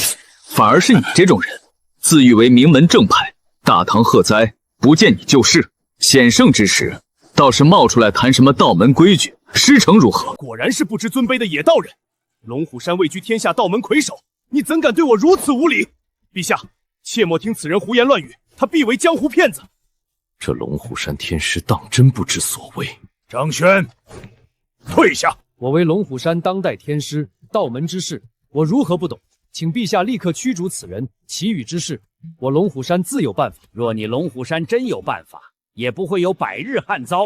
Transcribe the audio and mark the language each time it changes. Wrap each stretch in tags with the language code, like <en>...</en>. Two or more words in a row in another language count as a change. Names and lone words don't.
<zh>反而是你这种人，自誉为名门正派，大唐贺灾不见你就是，险胜之时，倒是冒出来谈什么道门规矩，师承如何？果然是不知尊卑的野道人。龙虎山位居天下道门魁首，你怎敢对我如此无礼？陛下，切莫听此人胡言乱語，他必为江湖騙子。這龍虎山天師當真不知所謂。張軒，退下！我為龍虎山當代天師，道門之事，我如何不懂？請陛下立刻驅逐此人。祈雨之事，我龍虎山自有辦法。若你龍虎山真有辦法，也不會有百日旱災。</zh>